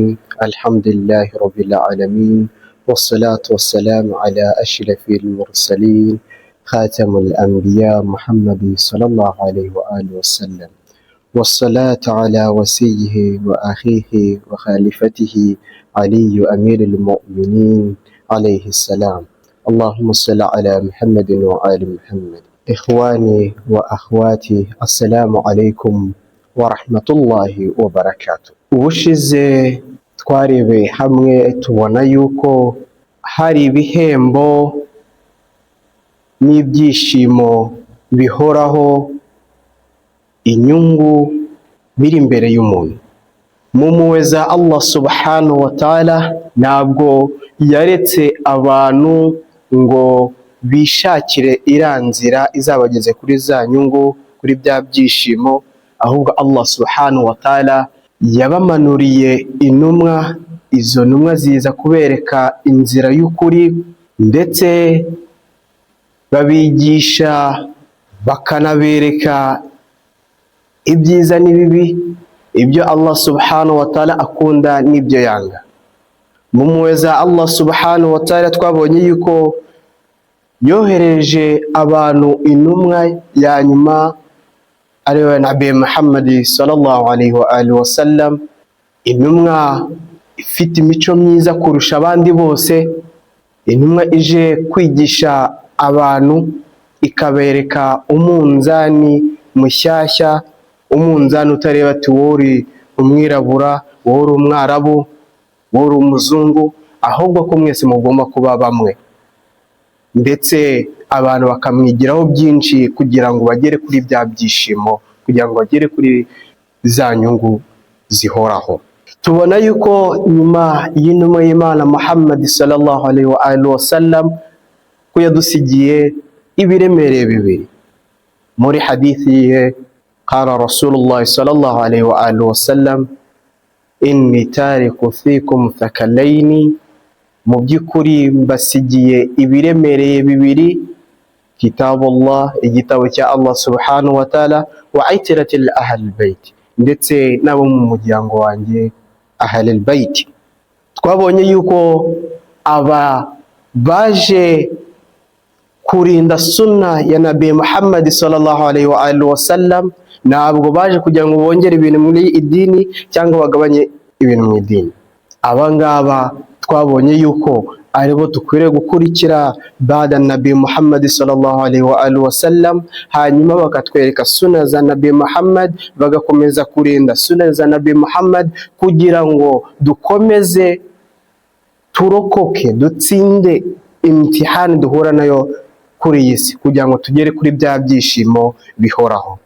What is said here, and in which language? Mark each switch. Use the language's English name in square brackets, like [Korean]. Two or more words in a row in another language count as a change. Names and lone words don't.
[Arabic] الحمد لله رب العالمين، والصلاة والسلام على أشرف المرسلين خاتم الأنبياء محمد صلى الله عليه وآله وسلم، والصلاة على وسيه وأخيه وخليفته علي أمير المؤمنين عليه السلام. اللهم صل على محمد وآل محمد. إخواني وأخواتي، السلام عليكم ورحمة الله وبركاته. [Kinyarwanda] ubushize twarebe hamwe tubona yuko hari ibihembo n'ibyishimo bihoraho, inyungu biri imbere y'umuntu. Mu mpuhwe za Allah [Arabic] سبحانه وتعالى [Kinyarwanda] ntabwo yaretse abantu ngo bishakire iranzira izabageze kuri za nyungu, kuri bya byishimo, ahubwo Allah [Arabic] سبحانه وتعالى [Kinyarwanda] yabamanuriye intumwa. Izo ntumwa ziza kubereka inzira y'ukuri, ndetse babigisha bakanabereka ibyiza n'ibibi, ibyo Allah [Arabic] سبحانه وتعالى [Kinyarwanda] akunda n'ibyo yanga. Mu mpuhwe za Allah subhanahu wa ta'ala twabonye yuko yohereje abantu intumwa ya nyuma, ariwe Nabi Muhammad [Arabic] صلى الله عليه وآله وسلم, [Kinyarwanda] intumwa ifite imico myiza kurusha abandi bose, intumwa ije kwigisha abantu, ikabereka umunzani mushyashya, umunzani utareba ati wowe uri umwirabura, wowe uri umwarabu, wowe uri umuzungu, ahubwo ko mwese mugomba kuba bamwe, ndetse abantu bakamwigiraho byinshi kugira ngo bagere kuri bya byishimo, kugira ngo bagere kuri za nyungu zihoraho. Tubona yuko nyuma y'intumwa y'Imana Muhammad [Arabic] صلى الله عليه وآله وسلم [Kinyarwanda] ko yadusigiye ibiremereye bibiri. Muri hadithi ye [Arabic] قال رسول الله صلى الله عليه وآله وسلم، إني تارك فيكم الثقلين, [Kinyarwanda] mu by'ukuri mbasigiye ibiremereye bibiri: kitabullah, igitabo cya Allah [Arabic] سبحانه وتعالى, وعترتي أهل البيت, [Kinyarwanda] ndetse n'abo mu muryango wanjye [Arabic] أهل البيت. [Kinyarwanda] Twabonye yuko aba baje kurinda sunna ya Nabi Muhammad [Arabic] صلى الله عليه وآله وسلم, [Kinyarwanda] ntabwo baje kugira ngo bongere ibintu muri idini cyangwa bagabanye ibintu mu idini. Abangaba twabonye yuko aribo dukwiriye gukurikira bada Nabi Muhammad [Arabic] صلى الله عليه وآله وسلم, [Kinyarwanda] hanyuma bakatwereka sunna za Nabi Muhammad, bagakomeza kurinda sunna za Nabi Muhammad, kugira ngo dukomeze turokoke, dutsinde imtihani duhura nayo kuri iyi si, kugira ngo tugere kuri bya byishimo bihoraho.